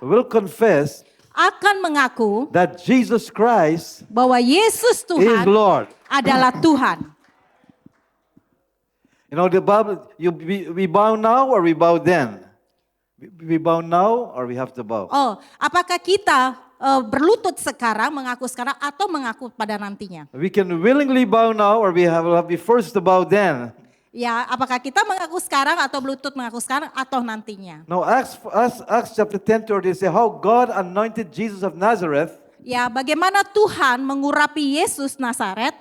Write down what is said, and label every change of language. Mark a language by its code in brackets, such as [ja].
[en] will confess [id] akan mengaku [en] that Jesus Christ [id] bahwa Yesus [en] is [id] Tuhan [en] Lord. [id] adalah Tuhan. [en] You know, the Bible, we bow now or we bow then? We bow now or we have to bow? [id] Oh, apakah kita berlutut sekarang, mengaku sekarang, atau mengaku pada nantinya? [en] We can willingly bow now or will be forced to bow then. [id] Ya, apakah kita mengaku sekarang atau berlutut mengaku sekarang atau nantinya? [en] Now, Acts chapter 10:30 say how God anointed Jesus of Nazareth [id] Ya, bagaimana Tuhan mengurapi Yesus Nazaret